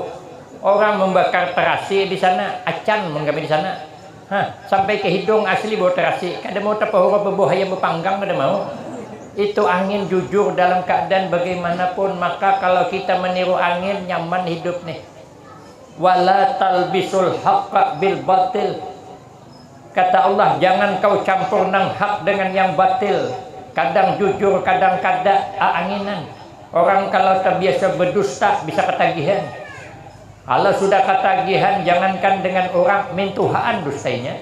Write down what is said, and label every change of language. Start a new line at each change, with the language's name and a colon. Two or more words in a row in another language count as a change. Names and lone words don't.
Banjar: Orang membakar terasi di sana, acan menggambar di sana, sampai ke hidung asli bau terasi, kada mau terpahurup bau ayam bepanggang, kada mau.
Indonesian: Itu angin jujur dalam keadaan bagaimanapun.
Banjar: Maka kalau kita meniru angin nyaman hidup nih.
Arabic: Wala talbisul haqqa bil batil.
Banjar: Kata Allah, jangan kau campur nang hak dengan yang batil. Kadang jujur, kadang kada anginan. Orang kalau terbiasa berdusta bisa ketagihan. Kalau sudah ketagihan, jangankan dengan orang, mintuhaan dustainya.